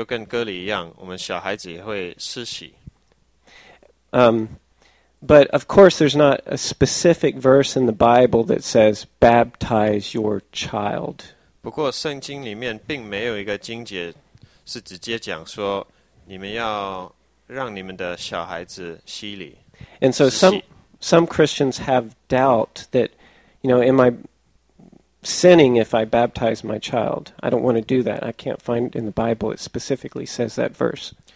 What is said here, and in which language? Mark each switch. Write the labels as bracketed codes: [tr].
[zh] 我们的教会的教导是说，洗礼是代替割礼，所以我们就算是小孩子，就跟割礼一样，我们小孩子也会施洗。 [en] But of course, there's not a specific verse in the Bible that says baptize your child. [zh] 不过圣经里面并没有一个经节是直接讲说你们要让你们的小孩子洗礼。 [en] And so some Christians have doubt that, you know, am I sinning if I baptize my child? I don't want to do that. I can't find in the Bible it specifically says that verse.